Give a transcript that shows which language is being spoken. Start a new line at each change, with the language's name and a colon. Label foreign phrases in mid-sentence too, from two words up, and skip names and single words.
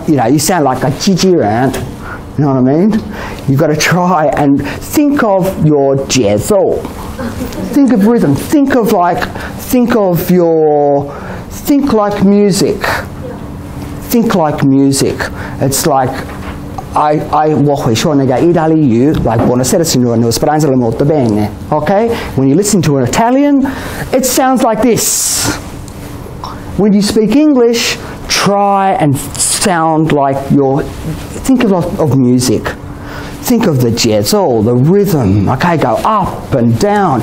English: You sound like a 机器人. You know what I mean? You've got to try and think of your 节奏. Think of rhythm. Think like music. Think like music. It's like
Chinese: 我会说那个意大利语
English: like
Italian: buonasera signore, speranza molto bene.
English: Okay? When you listen to an Italian, it sounds like this. When you speak English, try and sound like think of music. Think of the 节奏, the rhythm. Okay, go up and down.